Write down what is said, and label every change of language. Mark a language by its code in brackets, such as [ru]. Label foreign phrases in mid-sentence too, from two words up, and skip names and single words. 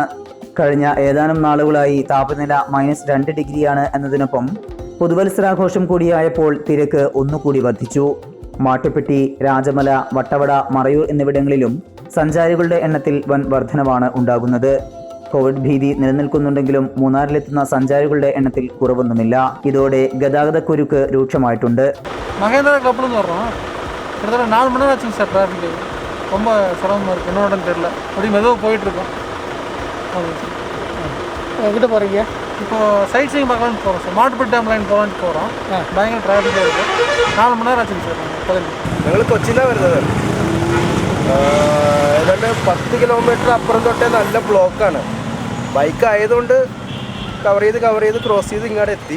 [ml] കഴിഞ്ഞ ഏതാനും നാളുകളായി താപനില -2 ഡിഗ്രിയാണ് എന്നതിനൊപ്പം പുതുവത്സരാഘോഷം കൂടിയായപ്പോൾ തിരക്ക് ഒന്നുകൂടി വർദ്ധിച്ചു. മാട്ടുപ്പെട്ടി, രാജമല, വട്ടവട, മറയൂർ എന്നിവിടങ്ങളിലും സഞ്ചാരികളുടെ എണ്ണത്തിൽ വൻ വർധനവാണ് ഉണ്ടാകുന്നത്. കോവിഡ് ഭീതി നിലനിൽക്കുന്നുണ്ടെങ്കിലും മൂന്നാറിലെത്തുന്ന സഞ്ചാരികളുടെ എണ്ണത്തിൽ കുറവൊന്നുമില്ല. ഇതോടെ ഗതാഗതക്കുരുക്ക് രൂക്ഷമായിട്ടുണ്ട്. [ta] கிட்டத்தட்ட 4 மணி நேரம் ஆச்சுங்க சார். டிராஃபிக்கு ரொம்ப சிரமமாக இருக்குது. என்னோடன்னு தெரியல, அப்படி மெதுவாக போயிட்டுருக்கோம். எங்கிட்ட போகிறீங்க? இப்போது [en] sightseeing [ta] பார்க்கலான்னு போகிறோம் சார். മാട്ടുപ്പെട്ടി [en] dam line [ta] போக போகிறோம். பயங்கர டிராஃபிக் ஆயிட்டு 4 மணி நேரம் ஆச்சுங்க சார். [ml] ഞങ്ങൾ കൊച്ചിയിലാണ് വരുന്നത്. ഏതാണ്ട് 10 കിലോമീറ്റർ അപ്പുറം തൊട്ടേ നല്ല ബ്ലോക്കാണ്. ബൈക്ക് ആയതുകൊണ്ട് കവർ ചെയ്ത് ക്രോസ് ചെയ്ത് ഇങ്ങോട്ട് എത്തി.